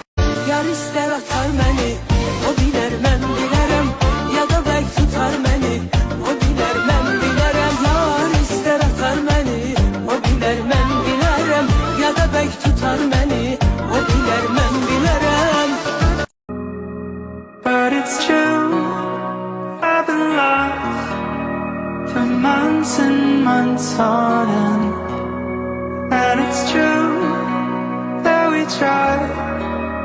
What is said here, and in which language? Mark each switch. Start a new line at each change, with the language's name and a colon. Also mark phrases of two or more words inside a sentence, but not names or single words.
Azerbaijani: Yar istər atar məni, o bilər mən bilərəm, ya da bək tutar məni, o bilər mən bilərəm. Yar istər atar məni, o bilər mən bilərəm, ya da bək tutar məni, o bilər mən bilərəm.
English: But it's true, I've been lost for months and months on end. And it's true that we tried